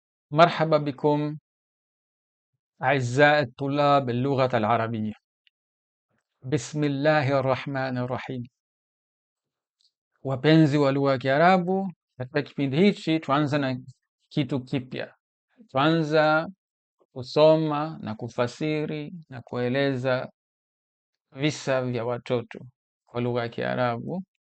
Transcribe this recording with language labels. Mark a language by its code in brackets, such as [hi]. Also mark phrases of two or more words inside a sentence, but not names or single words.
[ar] مرحبا بكم أعزائي الطلاب اللغة العربية. بسم الله الرحمن الرحيم. [sw] Wapenzi wa lugha ya Kiarabu, katika kipindi hichi tuanza na kitu kipya. Tuanza kusoma na kufasiri na kueleza visa vya watoto kwa lugha ya Kiarabu.